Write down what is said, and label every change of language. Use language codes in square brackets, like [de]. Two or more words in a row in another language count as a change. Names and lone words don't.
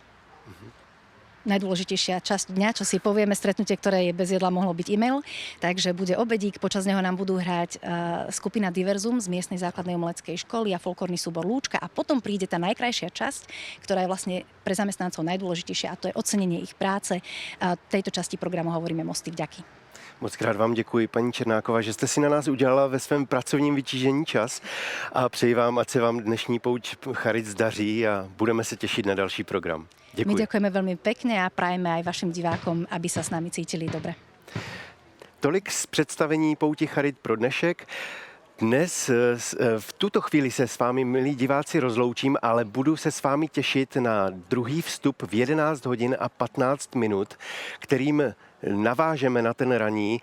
[sk] Najdôležitejšia časť dňa, čo si povieme, stretnutie, ktoré je bez jedla, mohlo byť e-mail. Takže bude obedík, počas neho nám budú hrať skupina Diverzum z miestnej základnej umeleckej školy a folklórny súbor Lúčka a potom príde tá najkrajšia časť, ktorá je vlastne pre zamestnancov najdôležitejšia a to je ocenenie ich práce. V tejto časti programu hovoríme Mosty vďaky. [cs] Moc krát vám děkuji, paní Černáková, že jste si na nás udělala ve svém pracovním vytížení čas a přeji vám, ať se vám dnešní pouť Charit zdaří a budeme se těšit na další program. Děkuji. [sk] My ďakujeme veľmi pekne a prajeme aj vašim divákom, aby sa s nami cítili dobre. [cs] Tolik z představení pouti Charit pro dnešek. Dnes v tuto chvíli se s vámi, milí diváci, rozloučím, ale budu se s vámi těšit na druhý vstup v 11 hodin a 15 minut, kterým navážeme na ten raní.